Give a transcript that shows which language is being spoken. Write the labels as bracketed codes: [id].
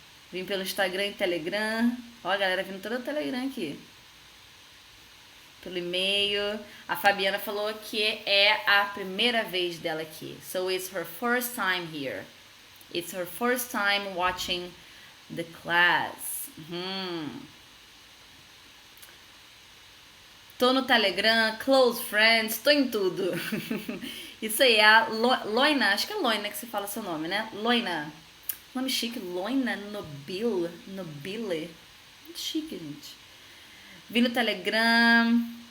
[pt] Vim pelo Instagram e Telegram. Ó, a galera vindo todo o Telegram aqui. Pelo e-mail. A Fabiana falou que é a primeira vez dela aqui. [en] So it's her first time here. It's her first time watching the class. [pt] Tô no Telegram, close friends, tô em tudo. Isso aí é a Loina, acho que é Loina que se fala seu nome, né? Loina. Nome chique, Loina Nobile. Muito chique, gente. Vi no Telegram.